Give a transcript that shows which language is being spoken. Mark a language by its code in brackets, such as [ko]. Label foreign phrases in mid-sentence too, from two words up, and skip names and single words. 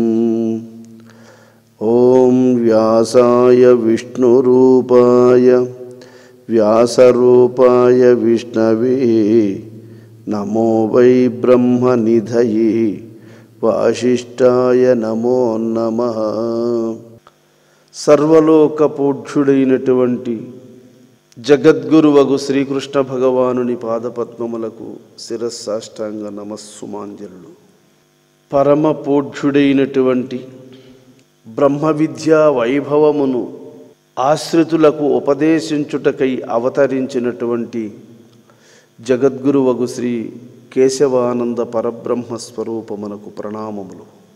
[sa] ॐ व्यासाय विष्णुरूपाय व्यासरूपाय विष्णवे नमो वै ब्रह्मनिधये वासिष्ठाय नमो नमः। [te] సర్వలోక పూజ్యుడైనటువంటి జగద్గురువగు శ్రీకృష్ణ భగవానుని పాదపద్మములకు శిరస్సాష్టాంగ నమస్సుమాంజలులు. పరమ పూజ్యుడైనటువంటి బ్రహ్మ విద్యా వైభవమును ఆశ్రితులకు ఉపదేశించుటకై అవతరించినటువంటి జగద్గురువగు శ్రీ కేశవానంద పరబ్రహ్మ స్వరూపమునకు ప్రణామములు.